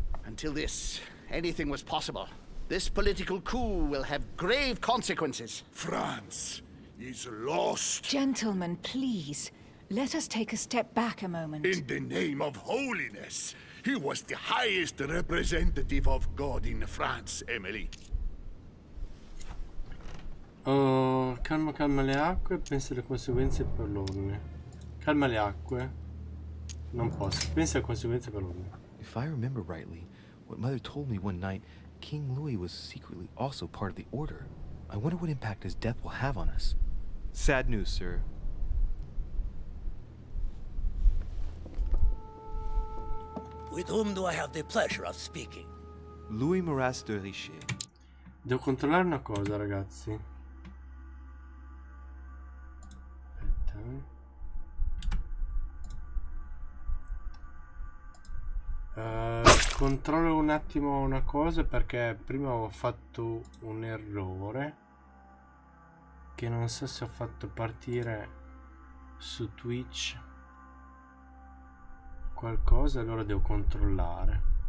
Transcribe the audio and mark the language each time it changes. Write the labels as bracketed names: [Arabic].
[English] Until this, anything was possible. This political coup will have grave consequences. France is lost. Gentlemen, please. Let us take a step back a moment. In the name of holiness. He was the highest representative of God in France, Emily. [Italian] Oh, calma le acque e pensa alle conseguenze per l'ordine. Calma le acque. Non posso. Pensa alle conseguenze per l'ordine. [English] If I remember rightly, what Mother told me one night, King Louis was secretly also part of the Order. I wonder what impact his death will have on us. Sad news, sir. With whom do I have the pleasure of speaking? Louis Maras de Richet. [Italian] Devo controllare una cosa, ragazzi. Aspetta. Controllo un attimo una cosa, perché prima ho fatto un errore che non so se ho fatto partire su Twitch qualcosa, allora devo controllare.